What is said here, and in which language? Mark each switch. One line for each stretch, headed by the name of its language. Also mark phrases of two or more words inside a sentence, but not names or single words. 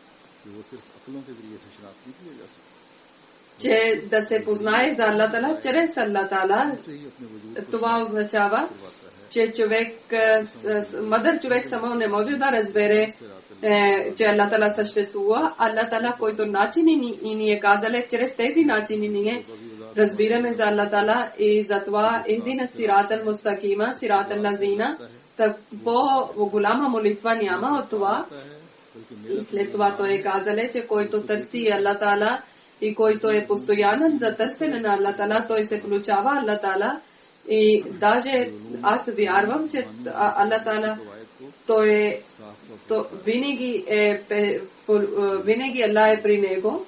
Bulgarian: че да се познае за Аллах Таала чрез Аллах Таала, това означава, че мъдър човек само не може да разбере, че Аллах Таала съществува. Аллах Таала, който начини и ние казали, чрез тези начини ние разбираме за Аллах Таала и затова
Arabic: اهدنا صراط المستقيم صراط الذين,
Bulgarian: по-голяма молитва няма от това. И след това той е казали, че който търси Аллах Таала и който е постоянен за търсене на Аллах Таала, той се включава Аллах Таала. И даже аз вярвам, че Аллах Таала той винаги Аллах е при него.